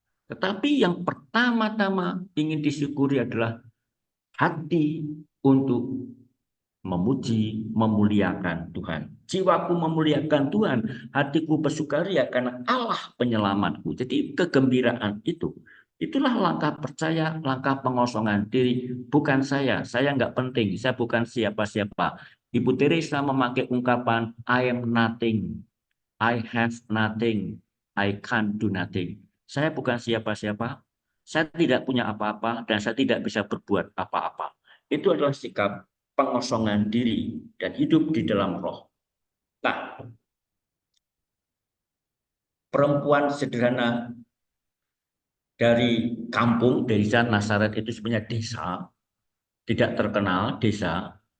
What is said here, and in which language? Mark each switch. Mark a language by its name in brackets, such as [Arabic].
[Indonesian] Tetapi yang pertama-tama ingin disyukuri adalah hati untuk memuji, memuliakan Tuhan. Jiwaku memuliakan Tuhan, hatiku bersukaria karena Allah penyelamatku. Jadi kegembiraan itulah langkah percaya, langkah pengosongan diri. Bukan saya nggak penting, saya bukan siapa-siapa. Ibu Teresa memakai ungkapan [English] I am nothing, I have nothing, I can't do nothing. [Indonesian] Saya bukan siapa-siapa, saya tidak punya apa-apa, dan saya tidak bisa berbuat apa-apa. Itu adalah sikap pengosongan diri dan hidup di dalam roh. Nah, perempuan sederhana dari kampung, dari Nazaret itu sebenarnya desa, tidak terkenal desa.